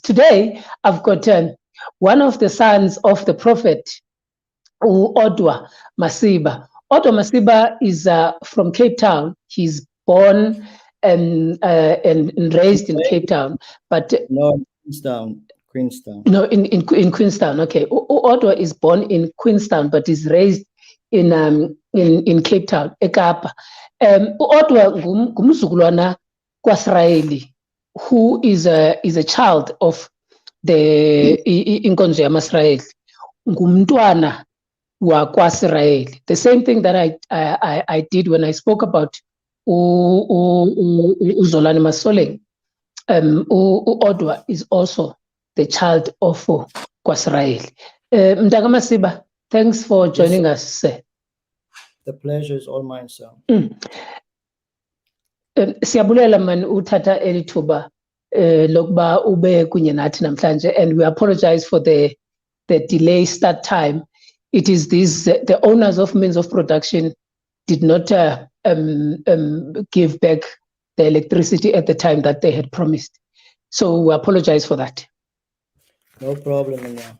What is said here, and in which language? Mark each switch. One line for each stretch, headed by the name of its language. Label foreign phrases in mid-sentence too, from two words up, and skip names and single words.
English: Today, I've got one of the sons of the prophet, Odwa Masiba. Odwa Masiba is from Cape Town. He's born and raised in Cape Town, but no, Queenstown. No, in Queenstown. Okay, Odwa is born in Queenstown, but is raised in Cape Town, eKapa.
Xhosa: Odwa ngumzukulwana kwaSirayeli,
English: who is a child of the
Xhosa: inkonzo yamaSirayeli. Ngumntwana wakwaSirayeli.
English: The same thing that I did when I spoke about uZolani Masoleng. Odwa is also the child of kwaSirayeli.
Xhosa: Mntaka Masiba,
English: thanks for joining us, sir. The pleasure is all mine, sir.
Xhosa: Siyabulela man uthatha elithuba lokuba ube kunye nathi namhlanje,
English: and we apologize for the delay start time. It is the owners of means of production did not give back the electricity at the time that they had promised. So we apologize for that. No problem, Anya.